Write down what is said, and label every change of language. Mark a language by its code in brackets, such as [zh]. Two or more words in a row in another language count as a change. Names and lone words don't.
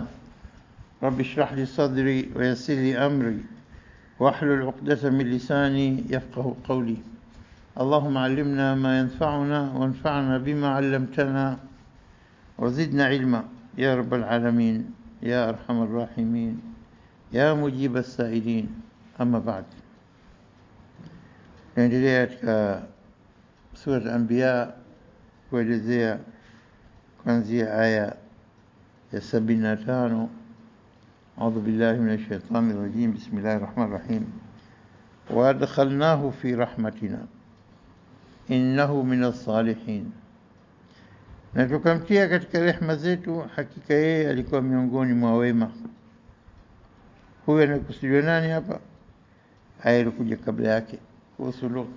[ar] رب اشرح لي صدري ويسر لي أمري واحلل عقدة من لساني يفقه قولي. اللهم علمنا ما ينفعنا وانفعنا بما علمتنا وزدنا علما يا رب العالمين يا أرحم الراحمين يا مجيب السائلين. أما بعد، [sw] naendelea katika sura al-Anbiya kuelezea kuanzia aya ya 75. [ar] أعوذ بالله من الشيطان الرجيم. بسم الله الرحمن الرحيم. وأدخلناه في رحمتنا إنه من الصالحين, [sw] na tukamtia katika rehema zetu, hakika yeye alikuwa miongoni mwa wema. Huyo anakusudiwa nani hapa? Aya ilikuja kabla yake kuhusu Lut.